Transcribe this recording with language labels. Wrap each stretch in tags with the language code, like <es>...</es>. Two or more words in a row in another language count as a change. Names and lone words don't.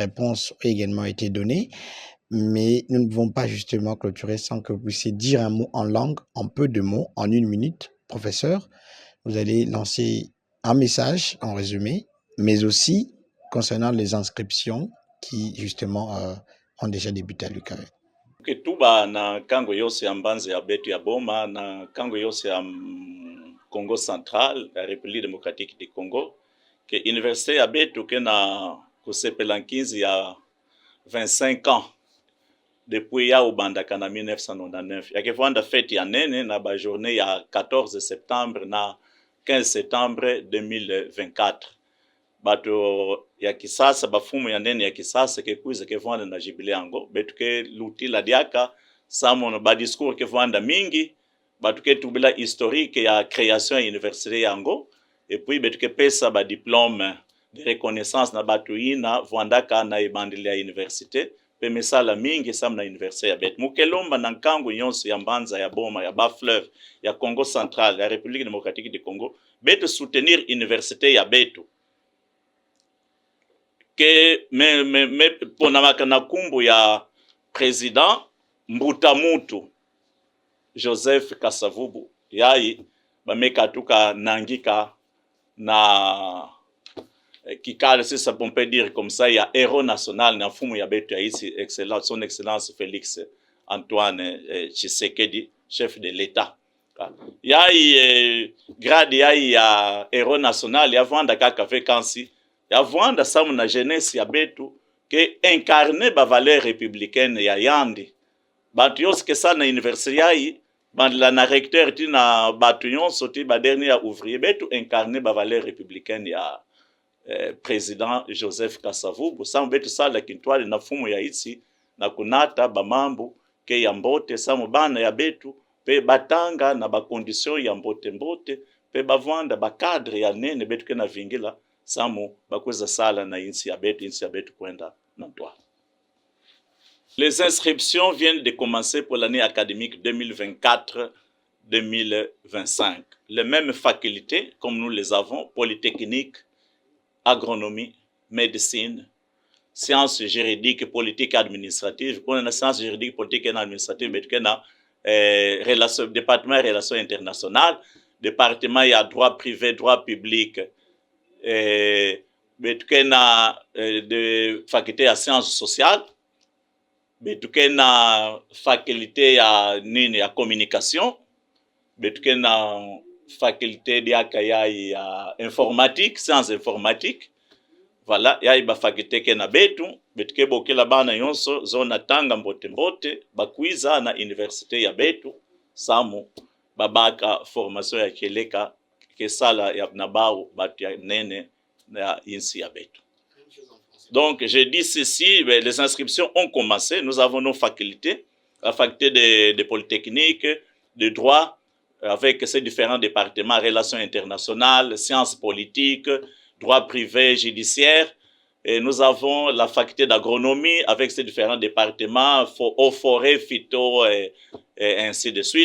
<fr>Les réponses ont également été données. mais nous ne pouvons pas justement clôturer sans que vous puissiez dire un mot en langue, en peu de mots, en 1 minute. Professeur, vous allez lancer un message en résumé, mais aussi concernant les inscriptions qui justement ont déjà débuté à l'UKV.</fr> <ktu>Tuba na kango yose ya mbanze ya betu ya boma na kango yose ya Congo Central,</ktu> <fr>la République démocratique du Congo, que</fr> <ktu>université ya betu ke na kusepela nkinzi ya</ktu> <fr>25 ans depuis</fr> <ktu>ya ubandaka na 1999. Ya kevanda fête ya nene na ba journée ya 14 septembre na 15 septembre 2024. Bato ya kisasa bafumu ya nene ya kisasa ke kuiza ke vanda na jibile yango betu ke lutila diaka samono ba discours ke vanda mingi batu ke tubila historique ya création ya université yango et puis betu ke pesa ba</ktu> <fr>diplôme de reconnaissance</fr> <ktu>na batu ina vandaka na ibandili ya université pe mesala mingi sam na université ya betu mukelomba na nkango nyonso ya mbanza ya boma ya ba fleuve ya Congo Central ya République démocratique du Congo betu soutenir université ya betu que me ponamaka na kumbu ya président Mbutamutu Joseph Kasavubu yai bameka tuka nangika na kikale sisa</ktu> <fr>on peut dire comme ça</fr> <ktu>ya</ktu> <fr>héros national</fr> <ktu>na fumu ya betu ya</ktu> <fr>ici excellent son excellence Félix Antoine Tshisekedi chef de l'état</fr> <ktu>yai grade yai ya</ktu> <fr>héros national</fr> <ktu>ya vanda kaka vacancy ya vanda samu na jeunesse ya betu ke incarner ba</ktu> <fr>valeur républicaine</fr> <ktu>ya yandi batu yonso ke sa na université yai bandela na recteur ti na batu yonso ti ba dernier ya ouvrier betu incarner ba</ktu> <fr>valeur républicaine</fr> <ktu>ya président Joseph Kasavubu samu betu sala kintwali na fumu ya itsi na kunata ba mambo ke ya mbote samu bana ya betu pe batanga na ba condition ya mbote mbote pe bavanda ba cadre ya nene betu ke na vingila samu bakweza sala na insi ya betu kwenda na toa.</ktu> <fr>Les inscriptions viennent de commencer pour l'année académique 2024-2025. Les mêmes facultés comme nous les avons, polytechnique, agronomie, médecine, sciences juridiques, politique et administratives. On a la sciences juridiques, politique et administrative, mais on a département de relations internationales, département il y a droit privé, droit public, betukena de faculté ya sciences sociales betukena faculté ya nini ya communication betukena faculté ya informatique sciences informatique voilà ya ba faculté kena betu betuke bokela bana yonso zona tanga mbote mbote bakwiza na université ya betu samu babaka formation ya keleka kesala ya nabao batu ya nene na insi ya betu. Donc je dis ceci, les inscriptions ont commencé, nous avons nos facultés, la faculté de polytechnique, de droit avec ses différents départements, relations internationales, sciences politiques, droit privé, judiciaire, et nous avons la faculté d'agronomie avec ses différents départements, eaux, forêts, phyto et ainsi de suite.</fr>